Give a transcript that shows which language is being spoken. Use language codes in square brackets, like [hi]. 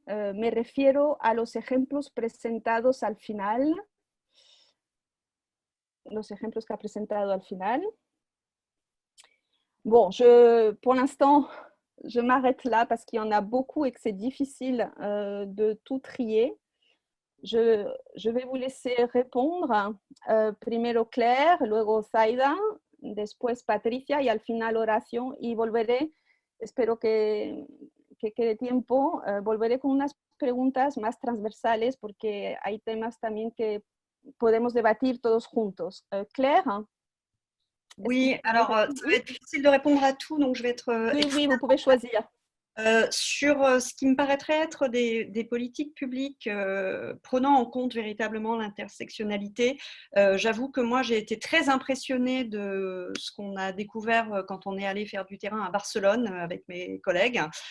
[es] Me refiero a los ejemplos presentados al final. Los ejemplos que ha presentado al final. [fr] Bon, pour l'instant, je m'arrête là parce qu'il y en a beaucoup et que c'est difficile de tout trier. Je vais vous laisser répondre. [es] Primero Claire, luego Zaida, después Patricia y al final Horacio. Y volveré, espero que quede tiempo, volveré con unas preguntas más transversales porque hay temas también que podemos debatir todos juntos. Claire? [fr] Oui, alors ça va être difficile de répondre à tout, donc je vais être... Oui, vous pouvez choisir. Sur ce qui me paraîtrait être des politiques publiques prenant en compte véritablement l'intersectionnalité, j'avoue que moi j'ai été très impressionnée de ce qu'on a découvert quand on est allé faire du terrain à Barcelone avec mes collègues.